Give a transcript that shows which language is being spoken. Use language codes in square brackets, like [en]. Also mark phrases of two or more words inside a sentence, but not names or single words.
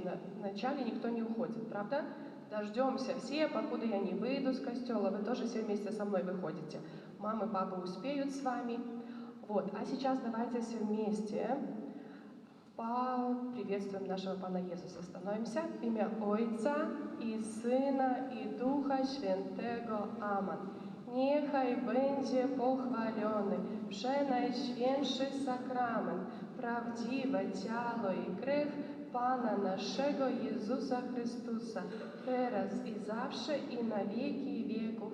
[ru] Вначале никто не уходит, правда? Дождемся все, покуда я не выйду с костела, вы тоже все вместе со мной выходите. Мамы, папы успеют с вами. Вот, а сейчас давайте все вместе поприветствуем нашего Пана Иисуса. Становимся в имя [pl] Ojca i Syna i Ducha Świętego. Amen. Niechaj będzie pochwalony przenajświętszy sakrament, prawdziwe ciało i krew Pana naszego Jezusa Chrystusa, teraz i zawsze i na wieki wieków.